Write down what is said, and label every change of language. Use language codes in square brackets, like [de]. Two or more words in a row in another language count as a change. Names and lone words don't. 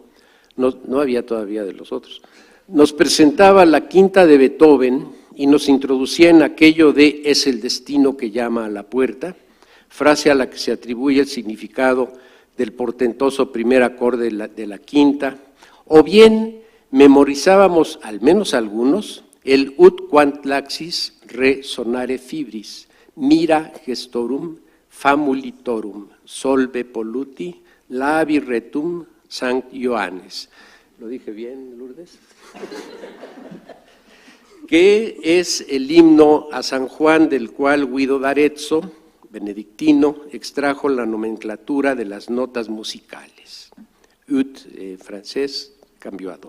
[es] no había todavía de los otros, nos presentaba la quinta de Beethoven y nos introducía en aquello de «es el destino que llama a la puerta», frase a la que se atribuye el significado del portentoso primer acorde de la quinta, o bien memorizábamos, al menos algunos, el [la] ut quant laxis re sonare fibris, mira gestorum famulitorum, solve polluti, labi retum Sanct Ioannes. [es] ¿Lo dije bien, Lourdes? Que es el himno a San Juan, del cual Guido d'Arezzo, benedictino, extrajo la nomenclatura de las notas musicales. Ut, francés, cambió a do.